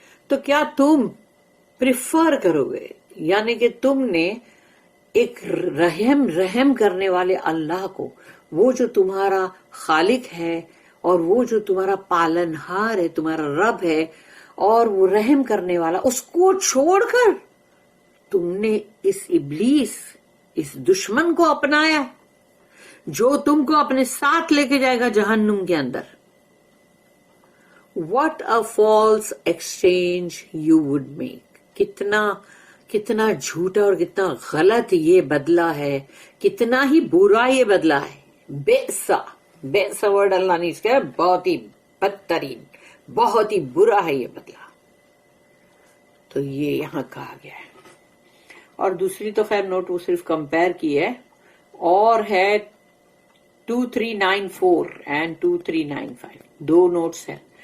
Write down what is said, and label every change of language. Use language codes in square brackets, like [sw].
[ur] تو کیا تم پریفر کرو گے, یعنی کہ تم نے ایک رحم کرنے والے اللہ کو, وہ جو تمہارا خالق ہے اور وہ جو تمہارا پالنہار ہے, تمہارا رب ہے, اور وہ رحم کرنے والا، اس کو چھوڑ کر تم نے اس ابلیس، اس دشمن کو اپنایا جو تم کو اپنے ساتھ لے کے جائے گا جہنم کے اندر. [en] What a false exchange you would make. [ur] کتنا جھوٹا اور کتنا غلط یہ بدلہ ہے، کتنا ہی برا یہ بدلہ ہے. بئس ورڈ اللہ نے اس کا بہت ہی بدترین، بہت ہی برا ہے یہ بدلہ. تو یہ یہاں کہا گیا ہے. اور دوسری تو خیر نوٹ وہ صرف کمپیئر کی ہے، اور ہے 2394 اینڈ 2395 دو نوٹس ہیں.